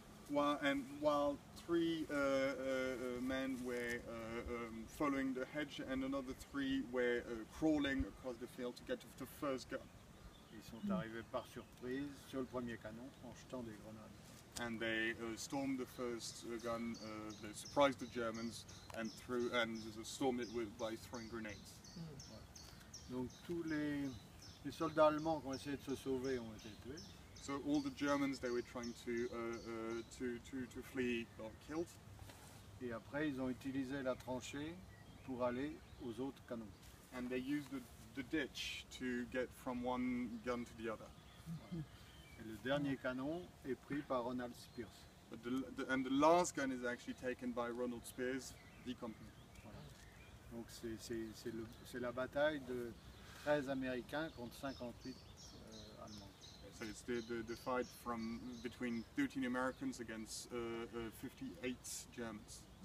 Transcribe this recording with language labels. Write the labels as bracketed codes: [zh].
[en] While 3 men were following the hedge and another 3 were crawling across the field to get to the first gun. [fr] Ils sont arrivés par surprise sur le premier canon en jetant des grenades. [en] And they stormed the first gun. They surprised the Germans and stormed it by throwing grenades. [fr] Voilà. Donc tous les soldats allemands qui ont essayé de se sauver ont été tués. [en] So all the Germans they were trying to flee got killed. [fr] Et après ils ont utilisé la tranchée pour aller aux autres canons. [en] And they used the ditch to get from one gun to the other. [fr] Voilà. Et le dernier canon est pris par Ronald Spears. [en] And the last gun is actually taken by Ronald Spears, D Company. [fr] Voilà. Donc c'est la bataille de 13 Américains contre 58 Allemands. [en] So it's the fight between 13 Americans against 58 Germans.